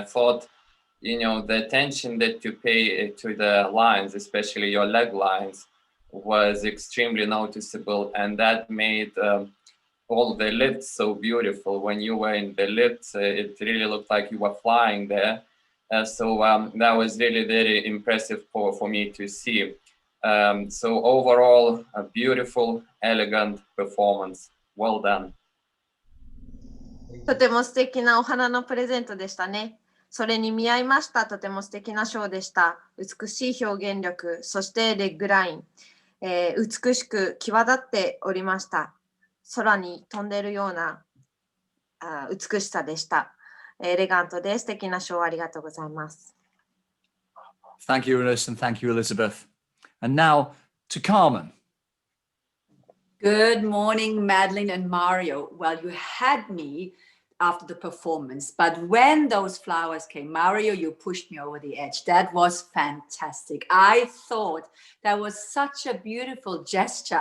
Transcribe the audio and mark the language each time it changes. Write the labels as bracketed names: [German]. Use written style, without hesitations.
[English] I thought, the attention that you pay to the lines, especially your leg lines, was extremely noticeable, and that made all the lifts so beautiful. When you were in the lifts, it really looked like you were flying there. So that was really very impressive for me to see. So overall, a beautiful, elegant performance. Well done. [Japanese] とても素敵なお花のプレゼントでしたね。それに見合いました。とても素敵なショーでした。美しい表現力、そしてレッグライン、美しく際立っておりました。空に飛んでいるような美しさでした。エレガントで素敵なショーありがとうございます。 [English] Thank you, Ernest, and thank you, Elizabeth. And now to Carmen. Good morning, Madeline and Mario. Well, you had me after the performance, but when those flowers came, Mario, you pushed me over the edge. That was fantastic. I thought that was such a beautiful gesture.